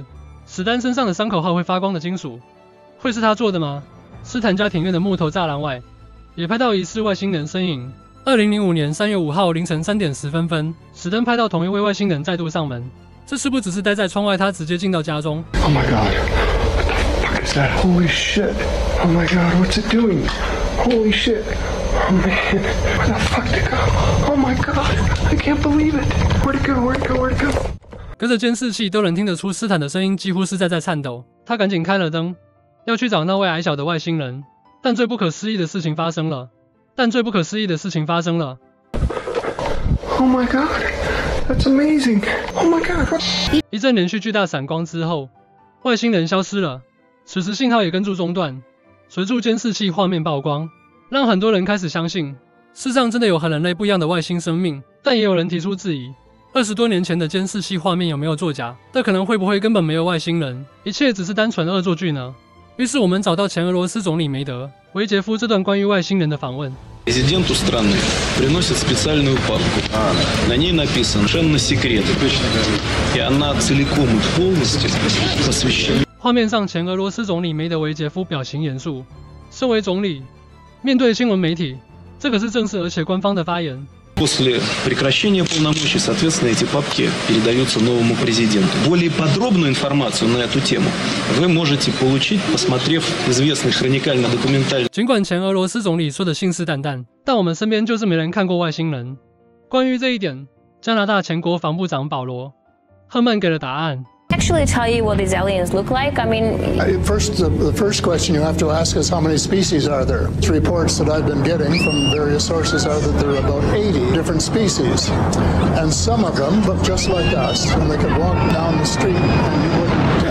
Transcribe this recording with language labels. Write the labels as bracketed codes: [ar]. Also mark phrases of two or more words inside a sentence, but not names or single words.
[zh] 史丹身上的伤口和会发光的金属，会是他做的吗？斯坦家庭院的木头栅栏外也拍到疑似外星人身影。2005年3月5号凌晨3点10分，史丹拍到同一位外星人再度上门。这次不只是待在窗外，他直接进到家中。 [en] Oh my God. What the fuck is that? Holy shit. Oh my God. What's it doing? Holy shit. Oh man. Where the fuck did it go? Oh my God. I can't believe it. Where'd it go? Where'd it go? Where'd it go? [zh] 隔着监视器都能听得出斯坦的声音几乎是在颤抖。他赶紧开了灯，要去找那位矮小的外星人。但最不可思议的事情发生了。 [en] Oh my God, that's amazing. Oh my God, what? [zh] 一阵连续巨大闪光之后，外星人消失了，此时信号也跟着中断。随着监视器画面曝光，让很多人开始相信，世上真的有和人类不一样的外星生命。但也有人提出质疑，20多年前的监视器画面有没有作假？这可能会不会根本没有外星人，一切只是单纯恶作剧呢？于是我们找到前俄罗斯总理梅德维杰夫这段关于外星人的访问。 [ru] Президенту страны приносят специальную папку. На ней написано «Совершенно секрет». И она целиком и полностью посвящена. [zh] 画面上，前俄罗斯总理梅德韦杰夫表情严肃。身为总理，面对新闻媒体，这可是正式而且官方的发言。 [ru] После прекращения полномочий, соответственно, эти папки передаются новому президенту. Более подробную информацию на эту тему вы можете получить, посмотрев известный хроникально-документальный. [zh] 尽管前俄罗斯总理说的信誓旦旦，但我们身边就是没人看过外星人。关于这一点，加拿大前国防部长保罗·赫曼给了答案。 [en] Actually tell you what these aliens look like? I mean, the first question you have to ask is how many species are there? The reports that I've been getting from various sources are that there are about 80 different species, and some of them look just like us, and they could walk down the street and you wouldn't.